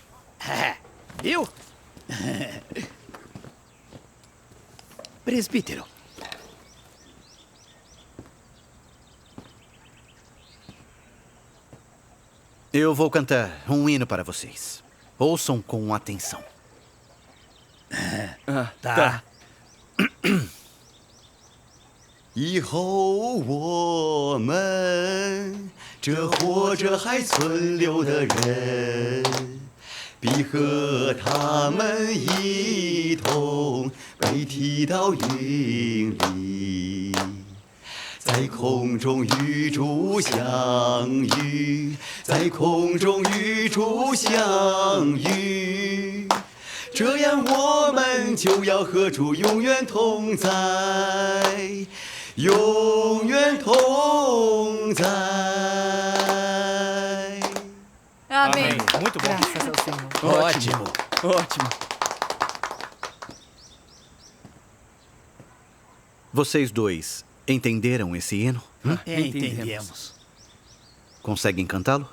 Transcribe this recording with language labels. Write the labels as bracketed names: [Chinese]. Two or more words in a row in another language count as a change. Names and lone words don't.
[Portuguese] Viu? Presbítero. Eu vou cantar um hino para vocês. Ouçam com atenção. Tá. [Chinese] 以后我们这活着还存留的人，必和他们一同被提到云里，在空中与主相遇，在空中与主相遇。这样我们就要和主永远同在，永远同在。 [Portuguese] Amém. Muito bom. Graças ao Senhor. Ótimo. Ótimo. Vocês dois entenderam esse hino? Entendemos. Conseguem cantá-lo?